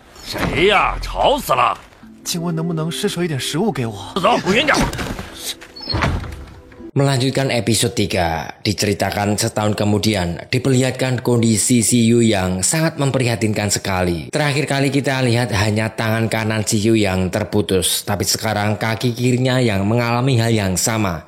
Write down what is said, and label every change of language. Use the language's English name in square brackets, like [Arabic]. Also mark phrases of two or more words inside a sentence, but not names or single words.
[Chinese] 谁呀？吵死了！请问能不能施舍一点食物给我？走，滚远点。 [Indonesian] Melanjutkan episode 3, diceritakan setahun kemudian, diperlihatkan kondisi Siyu yang sangat memprihatinkan sekali. Terakhir kali kita lihat hanya tangan kanan Siyu yang terputus, tapi sekarang kaki kirinya yang mengalami hal yang sama.